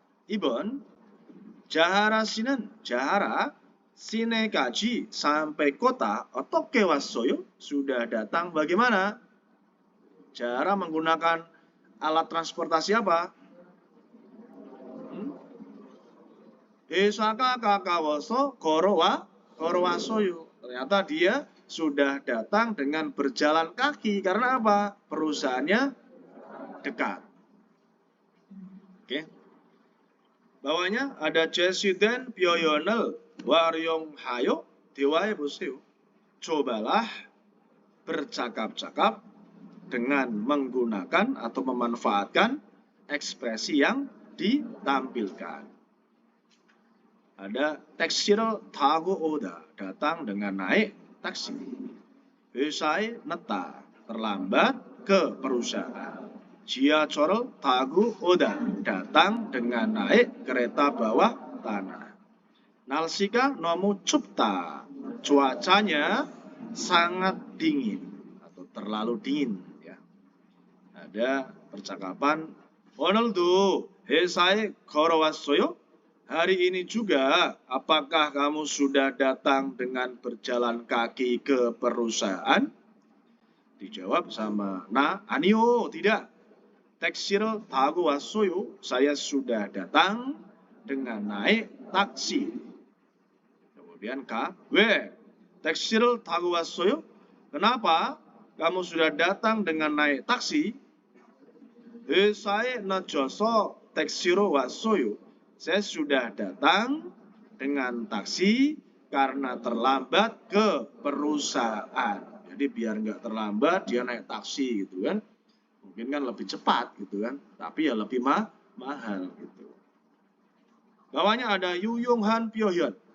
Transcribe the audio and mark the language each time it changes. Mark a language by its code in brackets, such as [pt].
[ko] 2번 자하라 씨는 자하라 시내까지 [id] sampai kota [ko] 어떻게 왔어요? [id] Sudah datang bagaimana? Jaha라 menggunakan alat transportasi apa? [ko] 회사가 가까워서 걸어왔어요. [id] Ternyata dia sudah datang dengan berjalan kaki. Karena apa? Perusahaannya dekat. Oke. Bawahnya ada [ko] 제시된 표현을 활용하여 대화해 보세요. [id] Cobalah bercakap-cakap dengan menggunakan atau memanfaatkan ekspresi yang ditampilkan. Ada [ko] 택시를 타고 오다, [id] datang dengan naik taksi. [ko] 회사에 늦다, [id] terlambat ke perusahaan. [ko] 지하철을 타고 오다, [id] datang dengan naik kereta bawah tanah. [ko] 날씨가 너무 춥다, [id] cuacanya sangat dingin atau terlalu dingin. Ya. Ada percakapan, [ko] 오늘도 회사에 걸어왔어요? [id] Hari ini juga, apakah kamu sudah datang dengan berjalan kaki ke perusahaan? Dijawab sama [ko] 아니요, [id] tidak. [ko] 택시를 타고 왔어요. [id] Saya sudah datang dengan naik taksi. Kemudian [ko] 왜? 택시를 타고 왔어요? [id] Kenapa kamu sudah datang dengan naik taksi? [ko] 회사에 늦어서 택시로 왔어요. [id] Saya sudah datang dengan taksi karena terlambat ke perusahaan. Jadi biar nggak terlambat dia naik taksi gitu kan. Mungkin kan lebih cepat gitu kan. Tapi ya lebih mahal gitu. Bawahnya ada [ko] 유용한 표현.